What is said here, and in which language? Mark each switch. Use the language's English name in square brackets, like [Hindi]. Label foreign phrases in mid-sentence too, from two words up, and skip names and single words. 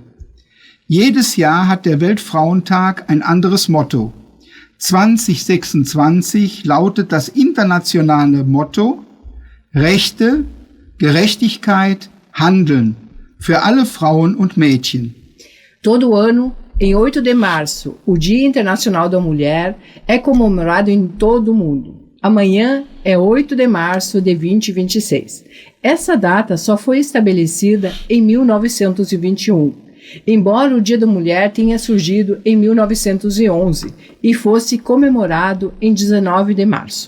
[German] Jedes Jahr hat der Weltfrauentag ein anderes Motto. 2026 lautet das internationale Motto Rechte, Gerechtigkeit, Handeln für alle Frauen und Mädchen. [Portuguese] Todo ano, em 8 de março, o Dia Internacional da Mulher é comemorado em todo o mundo. Amanhã é 8 de março de 2026. Essa data só foi estabelecida em 1921. Embora o Dia da Mulher tenha surgido em 1911 e fosse comemorado em 19 de março.